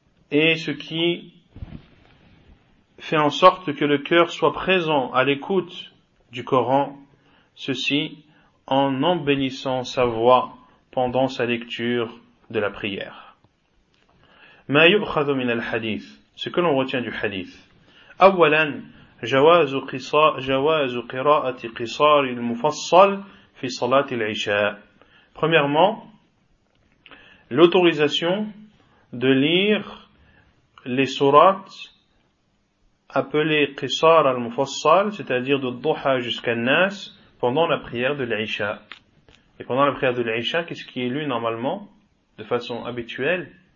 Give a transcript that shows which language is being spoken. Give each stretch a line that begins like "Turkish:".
French: Et ce qui fait en sorte que le cœur soit présent à l'écoute du Coran, ceci en embellissant sa voix pendant sa lecture de la prière.
Arabic: Ma yukhadhu min al-hadith,
French: ce que l'on retient du hadith.
Arabic: أولا جواز قراءة قصار المفصل في صلاة العشاء.
French: Premièrement, l'autorisation de lire les sourates appelées قصار المفصل, c'est-à-dire de الضحى jusqu'à الناس, pendant la prière de العشاء. Et pendant la prière de العشاء, qu'est-ce qui est lu normalement, de façon habituelle?